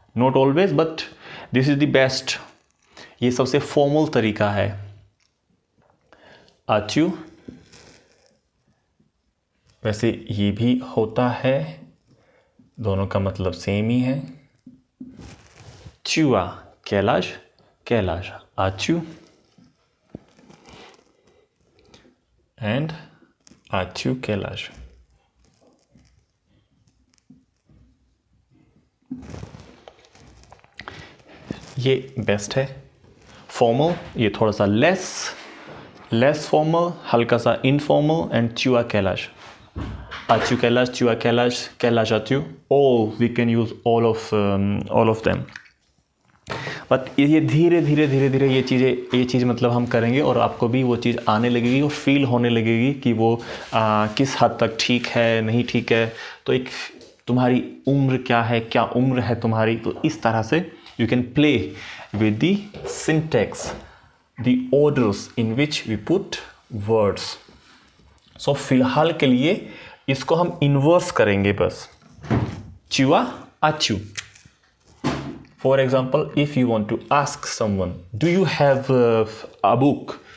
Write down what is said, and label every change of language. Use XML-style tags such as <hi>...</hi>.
<en>Not always but this is the best.</en> <hi>ये सबसे formal तरीका है. as-tu, वैसे ये भी होता है, दोनों का मतलब सेम ही है।</hi> <fr>tu as quel âge as-tu, and as-tu quel âge।</fr> <hi>ये बेस्ट है। फॉर्मल ये थोड़ा सा लेस फॉर्मल, हल्का सा informal,</hi> <fr>एंड tu as quel âge, as-tu quel âge, tu as quel âge as-tu,</fr> <en>all we can use all of them।</en> <hi>But ये धीरे धीरे ये चीज़ मतलब हम करेंगे और आपको भी वो चीज़ आने लगेगी और फील होने लगेगी कि वो किस हद तक ठीक है, नहीं ठीक है। तो एक तुम्हारी उम्र क्या है, क्या उम्र है तुम्हारी, तो इस तरह से</hi> <en>You can play with the syntax, the orders in which we put words.</en> <hi>सो फिलहाल के लिए इसको हम इन्वर्स करेंगे बस।</hi> <fr>tu as as-tu।</fr> <en>For example, if you want to ask someone, do you have a book?</en>